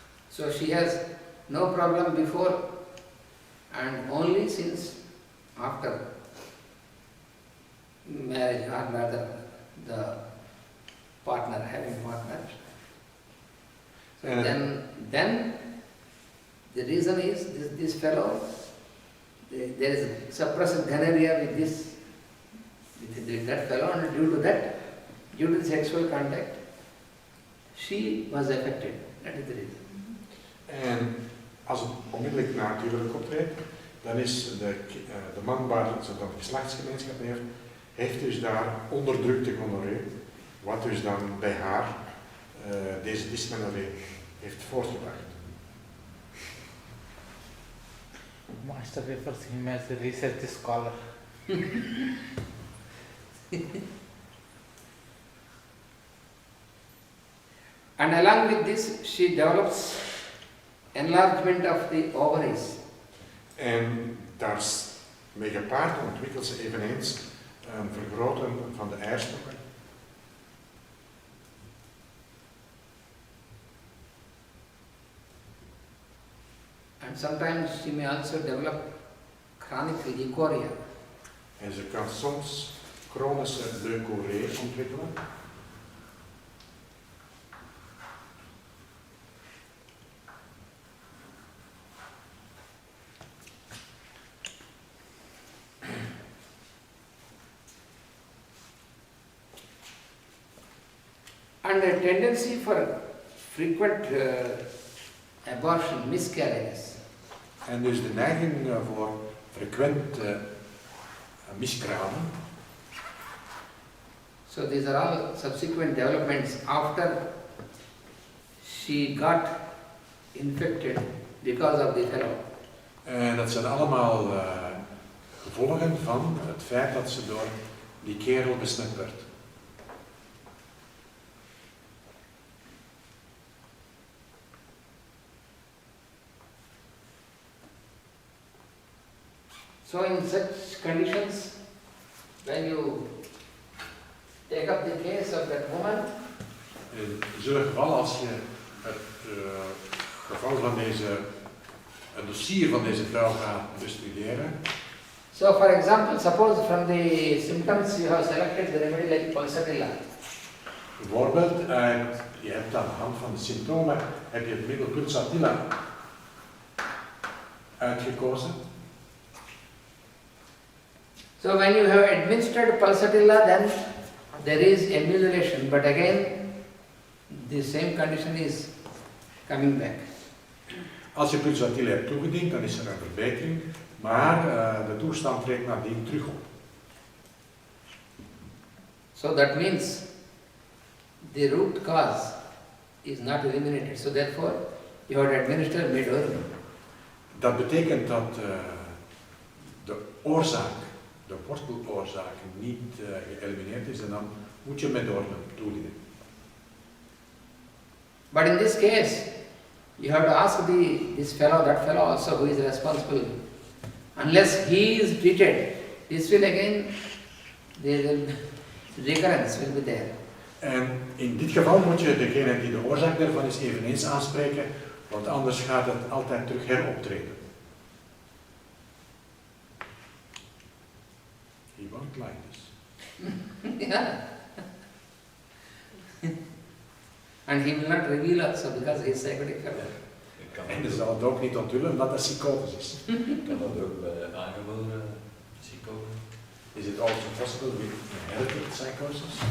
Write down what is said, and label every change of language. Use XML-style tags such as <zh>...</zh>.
<en>So she has no problem before and only since after marriage, or rather the partner, having partners. So then the reason is this fellow, there is suppressed gonorrhea with that fellow, and due to the sexual contact, she was affected. That is the reason.</en> <nl>En als het onmiddellijk na het huwelijk optreedt, dan is de man waar ze dan geslachtsgemeenschap mee heeft dus daar onderdrukte gonorrhee, wat dus dan bij haar deze dysmenorrhee heeft voortgebracht.</nl> <en>Master refers him as a research scholar. And along with this, she develops enlargement of the ovaries.</en> <nl>En daarmee gepaard ontwikkelt ze eveneens een vergroten van de eierstokken.</nl> <en>And sometimes she may also develop chronic leukorrhea.</en> <nl>En ze kan soms chronische leukorrhee ontwikkelen.</nl> <en>And a tendency for frequent abortion, miscarriages.</en> <nl>En dus de neiging voor frequent miskramen.</nl> <en>So these are all subsequent developments after she got infected because of the fellow.</en> <nl>En dat zijn allemaal gevolgen van het feit dat ze door die kerel besmet werd.</nl> <en>So in such conditions, when you take up the case of that woman,</en> <nl>In zo'n geval, als je het geval van het dossier van deze vrouw gaat bestuderen.</nl> <en>so for example, suppose from the symptoms you have selected the remedy like pulsatilla.</en> <nl>Bijvoorbeeld, je hebt aan de hand van de symptomen heb je het middel pulsatilla uitgekozen.</nl> <en>So when you have administered pulsatilla, then there is amelioration, but again the same condition is coming back.</en> <nl>Als je pulsatilla hebt toegediend, dan is er een verbetering, maar de toestand treedt nadien terug op.</nl> <en>So that means the root cause is not eliminated. So therefore you have to administer midorgan.</en> <nl>Dat betekent dat de oorzaak, de worteloorzaak niet geëlimineerd is en dan moet je midorgan toedienen.</nl> <en>But in this case, you have to ask this fellow, that fellow also who is responsible. Unless he is treated, this will again, the recurrence will be there.</en> <nl>En in dit geval moet je degene die de oorzaak daarvan is eveneens aanspreken, Want anders gaat het altijd terug heroptreden.</nl> <en>He won't like this. Yeah. And he will not reveal also because he is psychotic fellow.</en> <nl>En hij zal het ook niet onthullen omdat dat psychotisch is. Kan dat ook bij aangeboren psychose?</nl> <en>Is it also possible with inherited psychosis?</en>